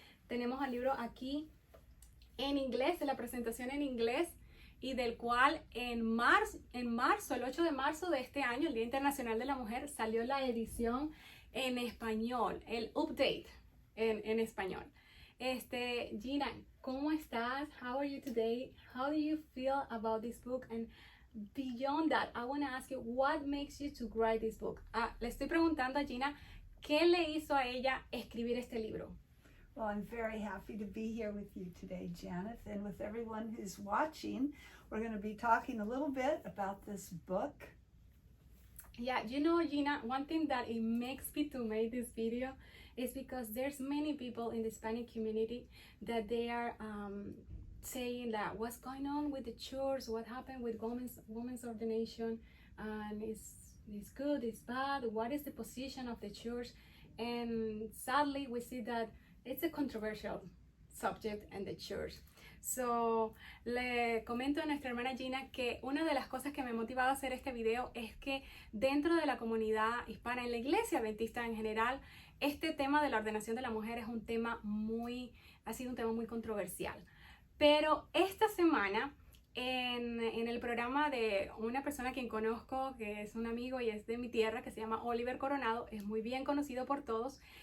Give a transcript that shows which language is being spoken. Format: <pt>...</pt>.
<es>Tenemos el libro aquí en inglés, de la presentación en inglés, y del cual en marzo, el 8 de marzo de este año, el Día Internacional de la Mujer, salió la edición en español, el update en español.</es> <en>Gina,</en> <es>¿cómo estás?</es> <en>How are you today? How do you feel about this book? And beyond that, I want to ask you, what makes you to write this book?</en> <es>Le estoy preguntando a Gina, ¿qué le hizo a ella escribir este libro?</es> <en>Well, I'm very happy to be here with you today, Janet, and with everyone who's watching. We're going to be talking a little bit about this book. Yeah, you know, Gina, one thing that it makes me to make this video is because there's many people in the Hispanic community that they are saying that what's going on with the church, what happened with women's ordination, and it's good, it's bad, what is the position of the church? And sadly, we see that it's a controversial subject in the church.</en> <es>So, le comento a nuestra hermana Gina que una de las cosas que me ha motivado a hacer este video es que dentro de la comunidad hispana, en la iglesia adventista en general, este tema de la ordenación de la mujer es un tema ha sido un tema muy controversial. Pero esta semana, en el programa de una persona a quien conozco, que es un amigo y es de mi tierra, que se llama Oliver Coronado, es muy bien conocido por todos.</es>